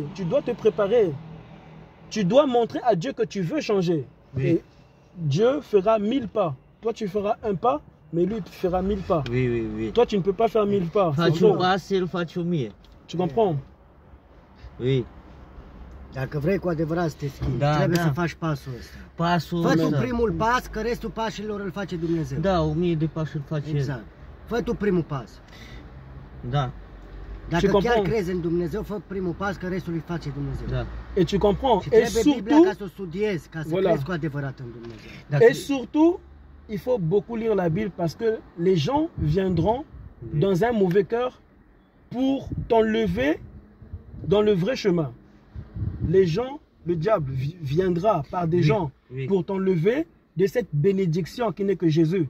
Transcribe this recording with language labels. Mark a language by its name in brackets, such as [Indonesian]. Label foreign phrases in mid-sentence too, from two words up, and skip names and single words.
[French] Tu dois te préparer. Tu dois montrer à Dieu que tu veux changer. Oui. Et Dieu fera 1000 pas. Toi, tu feras un pas, mais lui fera 1000 pas. Oui, oui, oui. Toi, tu ne peux pas faire 1000 pas. C'est [Romanian] Faci un [French] faux. [Romanian] pas, el face 1000. [French] Tu comprends? Oui. [Romanian] Dacă vrei cu adevărat să te schimbi, Da, trebuie da. să faci pasul ăsta. Pasul Fă tu ăsta. primul pas, că restul pașilor îl face Dumnezeu. Da, 1000 de pași îl face el. Exact. Fă tu primul pas. Da, Dacă chiar [French] comprends? [Romanian] crezi în Dumnezeu, fă primul pas, că restul îi face Dumnezeu. da. [French] Et tu comprends? [Romanian] Și [French] Et [Romanian] trebuie Biblia ca [French] surtout, [Romanian] să o studiezi, ca să [French] Voilà. [Romanian] crezi cu adevărat în Dumnezeu. Dacă, [French] et surtout, il faut beaucoup lire la Bible parce que les gens viendront dans un mauvais cœur pour t'enlever dans le vrai chemin. Les gens, le diable viendra par des gens oui. pour t'enlever de cette bénédiction qui n'est que Jésus.